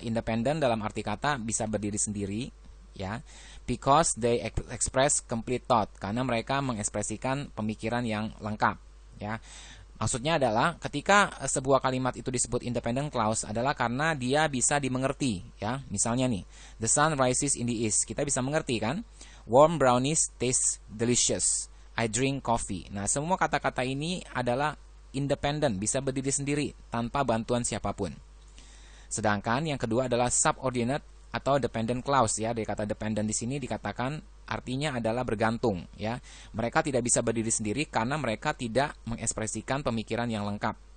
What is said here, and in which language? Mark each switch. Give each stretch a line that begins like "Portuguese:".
Indonesian: Independent dalam arti kata bisa berdiri sendiri ya,
English: because they express complete thought,
Indonesian: karena mereka mengekspresikan pemikiran yang lengkap ya. Maksudnya adalah ketika sebuah kalimat itu disebut independent clause adalah karena dia bisa dimengerti ya. Misalnya nih,
English: the sun rises in the east,
Indonesian: kita bisa mengerti kan.
English: Warm brownies taste delicious, I drink coffee.
Indonesian: Nah, semua kata-kata ini adalah independent, bisa berdiri sendiri tanpa bantuan siapapun. Sedangkan yang kedua adalah subordinate atau dependent clause ya. Dari kata dependent di sini dikatakan artinya adalah bergantung ya. Mereka tidak bisa berdiri sendiri karena mereka tidak mengekspresikan pemikiran yang lengkap.